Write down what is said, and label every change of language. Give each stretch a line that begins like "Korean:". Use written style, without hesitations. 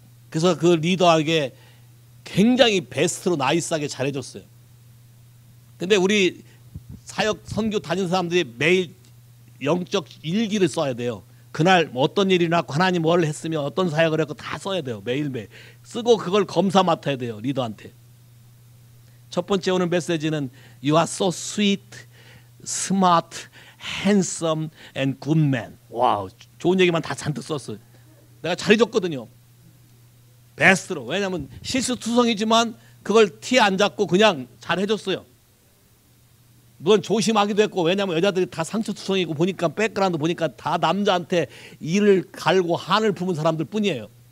Korean: 그래서 그 리더에게 굉장히 베스트로 나이스하게 잘해줬어요. 근데 우리 사역 선교 다니는 사람들이 매일 영적 일기를 써야 돼요. 그날 뭐 어떤 일이 났고 하나님 뭘 했으면 어떤 사역을 했고 다 써야 돼요. 매일매일 쓰고 그걸 검사 맡아야 돼요. 리더한테. 첫 번째 오는 메시지는
English: You are so sweet, smart, handsome and good man.
Korean: 와우, 좋은 얘기만 다 잔뜩 썼어요. 내가 잘해줬거든요. 베스트로. 왜냐하면 실수투성이지만 그걸 티 안 잡고 그냥 잘해줬어요. 물론 조심하기도 했고, 왜냐하면 여자들이 다 상처투성이고 보니까 백그라운드 보니까 다 남자한테 이를 갈고 한을 품은 사람들 뿐이에요.